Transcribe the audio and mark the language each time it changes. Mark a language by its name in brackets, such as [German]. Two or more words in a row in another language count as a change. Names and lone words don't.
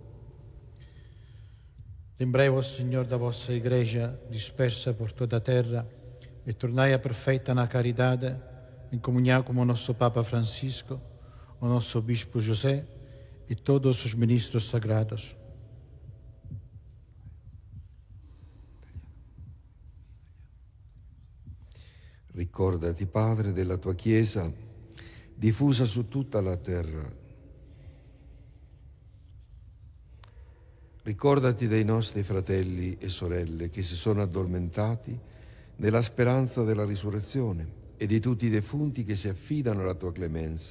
[Portuguese] Lembrai-vos, Senhor, da vossa Igreja dispersa por toda a terra e tornai-a perfeita na caridade, em comunhão com o nosso Papa Francisco, o nosso Bispo José e todos os ministros sagrados. [Italian] Ricordati, Padre, della tua Chiesa, diffusa su tutta la terra. Ricordati dei nostri fratelli e sorelle che si sono addormentati nella speranza della risurrezione e di tutti i defunti che si affidano alla tua clemenza.